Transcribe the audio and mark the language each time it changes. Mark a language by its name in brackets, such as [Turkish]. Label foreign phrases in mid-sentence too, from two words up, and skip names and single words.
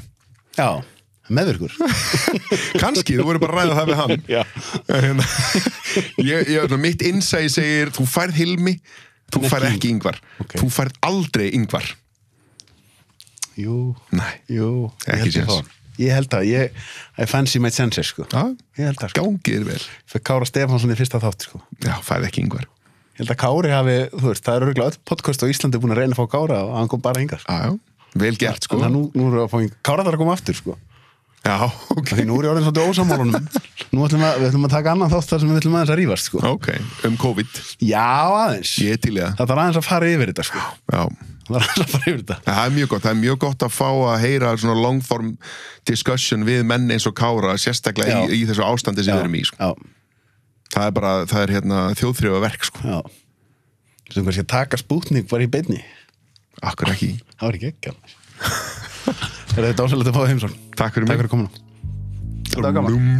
[Icelandic] Já, meðvirkur. Kannski, þú voru bara að ræða það við hann. Mitt innsæði segir, þú færð Hilmi, þú færð ekki Ingvar. Þú færð aldrei Ingvar. Jú, ekki séns. Ég held að, [English] I fancy my senses, [Icelandic] sko. Ég held að, sko. Gangið vel. Fyrir Kára Stefánsson í fyrsta þátt, sko. Já, færð ekki Ingvar. Ég held að Kári hafi, þú veist, það eru örugglega öll podcast á Íslandi búin að reyna að fá Kára og hann kom bara hingað. Vel gert, sko. Þannig að nú erum við að fá Kára þar að koma aftur, sko. Já, ok. Því nú er ég orðin svolítið ósamálunum. Nú við ætlum að taka annan þátt þar sem við ætlum aðeins að rífast, sko. Ok, COVID. Já, aðeins. Ég er til í það. Það þarf aðeins að fara yfir þetta, sko. Já. Það er mjög gott að fá að heyra svona [English] long form discussion [Icelandic] við menn eins og Kára, sérstaklega í þessu ástandi sem við erum í, sko. Það er þjóðþrifa verk, sko. Já. Sem kannski að taka Spútnik var í beinni. Akkur ekki. Það var ekki ekki alveg. Þetta er dásalegt að fá það heimsón. Takk fyrir mig. Takk fyrir komuna. Þetta var